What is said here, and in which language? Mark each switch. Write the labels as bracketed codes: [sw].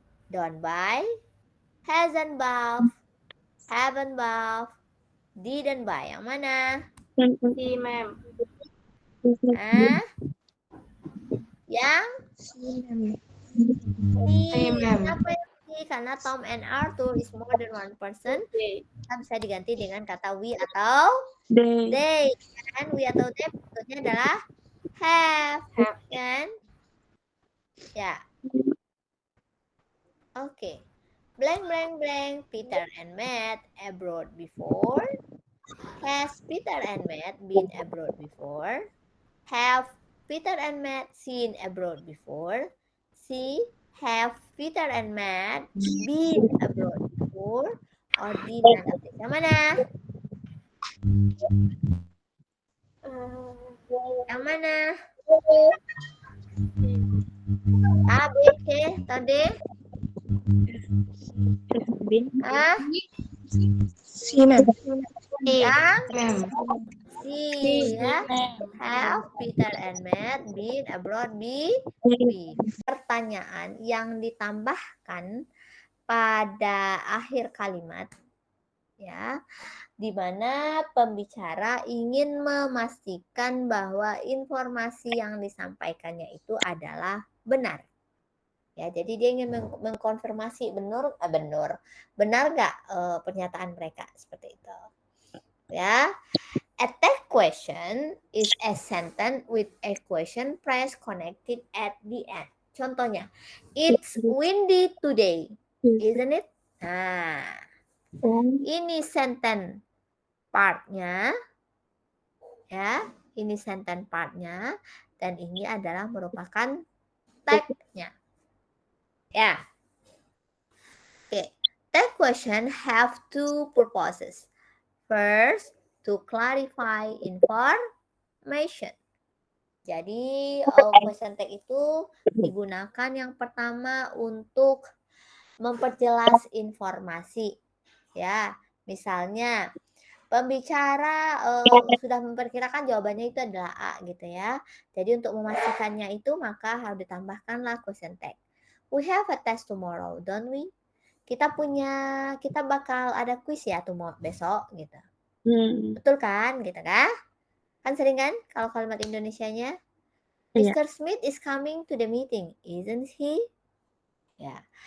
[en] Don't buy, hasn't bought, haven't bought, didn't buy. [id] Yang mana? C, ma'am. Hah? Yang? Kenapa yang C? [en] Karena Tom and Arthur is more than one person. [id] Kita bisa diganti dengan kata we atau they. Kan? We atau they bentuknya adalah have. Kan? Ya. [en] Oke. Blank blank blank. Peter and Matt abroad before. Has Peter and Matt been abroad before? Have Peter and Matt seen abroad before? C. Have Peter and Matt been abroad before? Or D. None of this. [id] Yang mana? Yang mana? A, B, C, atau D? A? C, ma'am. Yang? C, ya. [en] Have Peter and Matt been abroad before? [id] Pertanyaan yang ditambahkan pada akhir kalimat, ya, di mana pembicara ingin memastikan bahwa informasi yang disampaikannya itu adalah benar. Ya, jadi dia ingin mengkonfirmasi benar nggak pernyataan mereka seperti itu. [en] Ya, a tag question is a sentence with a question phrase connected at the end. Contohnya, it's windy today, isn't it? [id] Nah, ini sentence partnya, ya, ini sentence partnya, dan ini adalah merupakan tag-nya. Ya. Okay. [en] Tag question have two purposes. First, to clarify information. [id] Jadi, question tag itu digunakan yang pertama untuk memperjelas informasi. Ya, misalnya pembicara sudah memperkirakan jawabannya itu adalah A gitu ya. Jadi untuk memastikannya itu maka harus ditambahkanlah question tag. [en] We have a test tomorrow, don't we? [id] Kita bakal ada kuis ya besok gitu. Betul kan? Gitu kan? Kan sering kan kalau kalimat Indonesianya? Mr. [en] Smith is coming to the meeting, isn't he? Ya.